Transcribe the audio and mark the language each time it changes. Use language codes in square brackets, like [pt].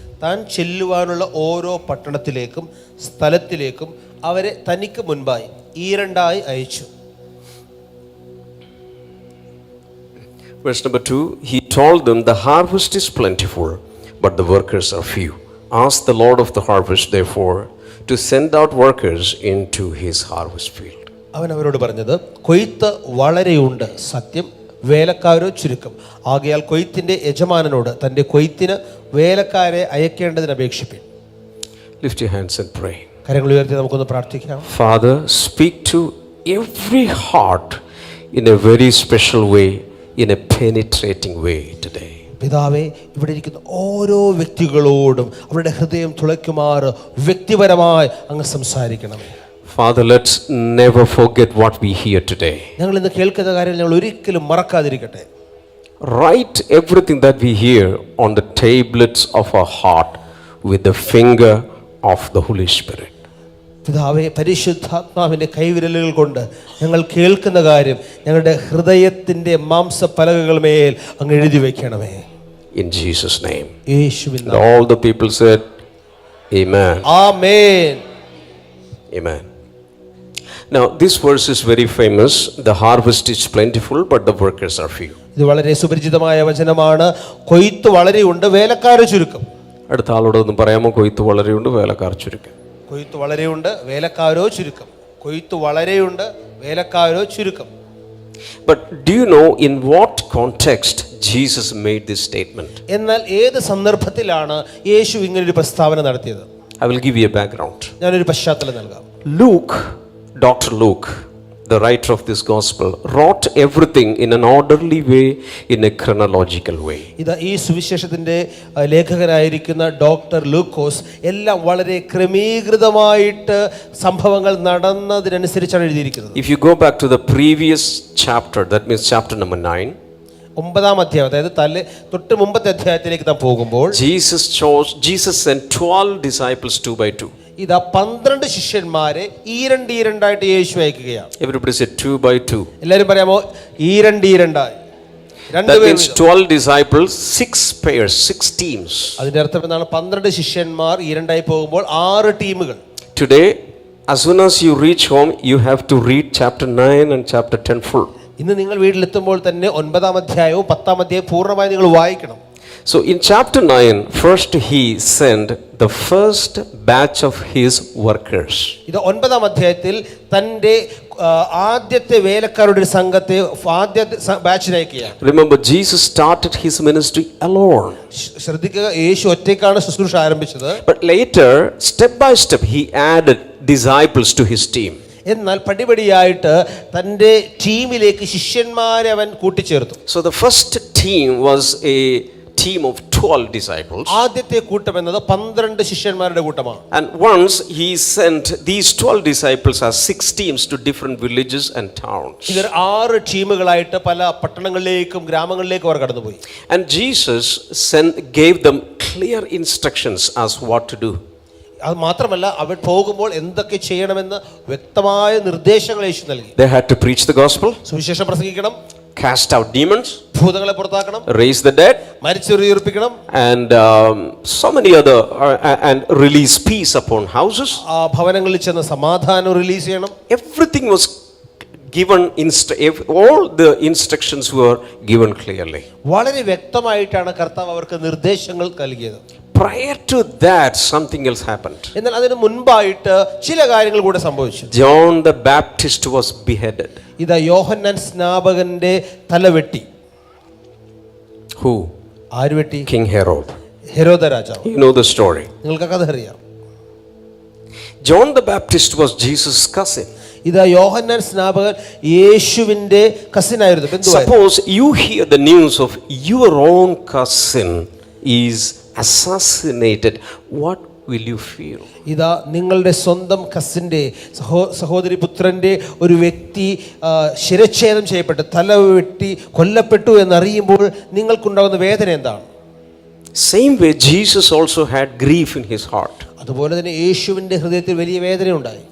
[ml] താൻ ചെല്ലുവാനുള്ള ഓരോ പട്ടണത്തിലേക്കും സ്ഥലത്തിലേക്കും അവരെ തനിക്ക് മുൻപായി ഈരണ്ടായി അയച്ചു. [en] Verse number 2, he told them, the harvest is plentiful, but the workers are few. Ask the Lord of the harvest, therefore, to send out workers into his harvest field. [ml] അവൻ അവരോട് പറഞ്ഞത്, കൊയ്ത്ത് വളരെയുണ്ട്, സത്യം, വേലക്കാരോ ചുരുക്കം. ആകയാൽ കൊയ്ത്തിന്റെ യജമാനനോട് തന്റെ കൊയ്ത്തിന് വേലക്കാരെ അയക്കേണ്ടതിന് അപേക്ഷിപ്പിൻ. [en] Lift your hands and pray. [ml] കരങ്ങൾ ഉയർത്തി നമുക്കൊന്ന് പ്രാർത്ഥിക്കാം. [en] Father, speak to every heart in a very special way, in a penetrating way today. [ml] പിതാവേ, ഇവിടെ ഇരിക്കുന്ന ഓരോ വ്യക്തികളോടും അവരുടെ ഹൃദയം തുളയ്ക്കുമാറ് വ്യക്തിപരമായി അങ്ങ് സംസാരിക്കണമേ. [en] Father, let's never forget what we hear today. [ml] ഞങ്ങൾ ഇന്ന് കേൾക്കുന്ന കാര്യം ഞങ്ങൾ ഒരിക്കലും മറക്കാതിരിക്കട്ടെ. [en] Write everything that we hear on the tablets of our heart with the finger of the Holy Spirit. [ml] പിതാവേ, പരിശുദ്ധാത്മാവിന്റെ കൈവിരലുകൾ കൊണ്ട് ഞങ്ങൾ കേൾക്കുന്ന കാര്യം ഞങ്ങളുടെ ഹൃദയത്തിന്റെ മാംസപലകകൾ മേൽ അങ്ങ് എഴുതി വെക്കണമേ. [en] In Jesus' name. [ml] യേശുവിൻ നാമത്തിൽ. [en] All the people said, Amen. [ml] Amen. [en] Amen. Now this verse is very famous. The harvest is plentiful, but the workers are few. [ml] ഇത് വളരെ സുപരിചിതമായ വചനമാണ്. കൊയ്ത്ത് വളരെയുണ്ട്, വേലക്കാർ ചുരുക്കം. അടുത്ത ആളോട് ഒന്നും പറയാമോ? കൊയ്ത്ത് വളരെയുണ്ട്, വേലക്കാർ ചുരുക്കം. കൊയ്ത്ത് വളരെയുണ്ട്, വേലക്കാരോ ചുരുക്കം. കൊയ്ത്ത് വളരെയുണ്ട്, വേലക്കാരോ ചുരുക്കം. [en] But do you know in what context Jesus made this statement? [ml] എന്നാൽ ഏത് സന്ദർഭത്തിലാണ് യേശു ഇങ്ങനൊരു പ്രസ്താവന നടത്തിയത്? [en] I will give you a background. [ml] ഞാനൊരു പശ്ചാത്തലം നൽകാം. [en] Luke, Dr. Luke, the writer of this gospel, wrote everything in an orderly way, in a chronological way. [ml] ഈ സുവിശേഷത്തിന്റെ ലേഖകനായിരിക്കുന്ന ഡോക്ടർ ലൂക്കോസ് എല്ലാം വളരെ ക്രമീകൃതമായിട്ട് സംഭവങ്ങൾ നടന്നതിനനുസരിച്ചാണ് എഴുതിയിരിക്കുന്നത്. [en] If you go back to the previous chapter, that means chapter number 9, [ml] 9-ാം അധ്യായം, അതായത് തൊട്ട് മുമ്പത്തെ അധ്യായത്തിലേക്ക് നാം പോകുമ്പോൾ [en] Jesus sent 12 disciples 2 by 2. [ml] 12 ശിഷ്യന്മാരെ ഈരണ്ടായിട്ട് യേശു അയക്കുകയാണ്. [en] Everybody said 2 by 2. [ml] എല്ലാവരും പറയാമോ? ഈരണ്ടായി. [en] That means 12 disciples, 6 pairs, 6 teams. [ml] അതിന്റെ അർത്ഥം എന്താണ്? 12 ശിഷ്യന്മാർ ഈരണ്ടായി പോകുമ്പോൾ 6 ടീമുകൾ. [en] Today, as soon as you reach home, you have to read chapter 9 and chapter 10 full. [ml] ഇന്ന് നിങ്ങൾ വീട്ടിലെത്തുമ്പോൾ തന്നെ 9-ാം അധ്യായവും 10-ാം അധ്യായവും പൂർണ്ണമായി നിങ്ങൾ വായിക്കണം. [en] So in chapter 9, first he sent the first batch of his workers. [ml] 9-ാം അധ്യായത്തിൽ തന്റെ ആദ്യത്തെ വേലക്കാരുടെ ഒരു സംഘത്തെ ആദ്യത്തെ ബാച്ചിന് അയക്കുകയാണ്. [en] Remember, Jesus started his ministry alone. [ml] ശ്രദ്ധിക്കുക, യേശു ഒറ്റയ്ക്കാണ് ശുശ്രൂഷ ആരംഭിച്ചത്. [en] But later, step by step, he added disciples to his team. [ml] എന്നാൽ പടിപടിയായിട്ട് തന്റെ ടീമിലേക്ക് ശിഷ്യന്മാരെ അവൻ കൂട്ടിച്ചേർത്തു. [en] So the first team was a team of 12 disciples. [ml] ആദ്യത്തെ കൂട്ടം എന്നത് 12 ശിഷ്യന്മാരുടെ കൂട്ടമാണ്. [en] And once he sent these 12 disciples as 6 teams to different villages and towns. [ml] ഇവർ 6 ടീമുകളായിട്ട് പല പട്ടണങ്ങളിലേക്കും ഗ്രാമങ്ങളിലേക്കും അവർ കടന്നുപോയി. [en] And Jesus gave them clear instructions as what to do. [ml] അത് മാത്രമല്ല, അവർ പോകുമ്പോൾ എന്തൊക്കെ ചെയ്യണമെന്ന് വ്യക്തമായ നിർദ്ദേശങ്ങൾ യേശു നൽകി. [en] They had to preach the gospel, [ml] സുവിശേഷം പ്രസംഗിക്കണം, [en] cast out demons, [ml] ഭൂതങ്ങളെ പുറത്താക്കണം, [en] raise the dead, [ml] മരിച്ചവരെ ഉയർപ്പിക്കണം, [en] and so many other and release peace upon houses. [ml] ഭവനങ്ങളിൽ ചെന്ന് സമാധാനം റിലീസ് ചെയ്യണം. [en] Everything was given, all the instructions were given clearly. [ml] വളരെ വ്യക്തമായിട്ടാണ് കർത്താവ് അവർക്ക് നിർദ്ദേശങ്ങൾ നൽകിയത്. [en] Prior to that, something else happened. [ml] എന്നാൽ അതിന് മുൻപായിട്ട് ചില കാര്യങ്ങൾ കൂടെ സംഭവിച്ചു. [en] John the Baptist was beheaded. [ml] യോഹന്നാൻ സ്നാപകന്റെ തല വെട്ടി. [en] Who? [ml] ആര് വെട്ടി? [en] King Herod. [ml] ഹെരോദ രാജാവ്. [en] You know the story. [ml] നിങ്ങൾക്ക് കഥ അറിയാം. [en] John the Baptist was Jesus' cousin. [ml] യോഹന്നാൻ സ്നാപകൻ യേശുവിന്റെ കസിൻ ആയിരുന്നു, ബന്ധുവായിരുന്നു. [en] Suppose you hear the news of your own cousin is assassinated, what will you feel? [ml] നിങ്ങളുടെ സ്വന്തം കസിന്റെ സഹോദരി പുത്രന്റെ ഒരു വ്യക്തി ശിരച്ഛേദം ചെയ്യപ്പെട്ടു, തല വെട്ടി കൊല്ലപ്പെട്ടു എന്നറിയുമ്പോൾ നിങ്ങൾക്കുണ്ടാകുന്ന വേദന എന്താണ്? [en] Same way Jesus also had grief in his heart. [ml] അതുപോലെ തന്നെ യേശുവിന്റെ ഹൃദയത്തിൽ വലിയ വേദന ഉണ്ടായി.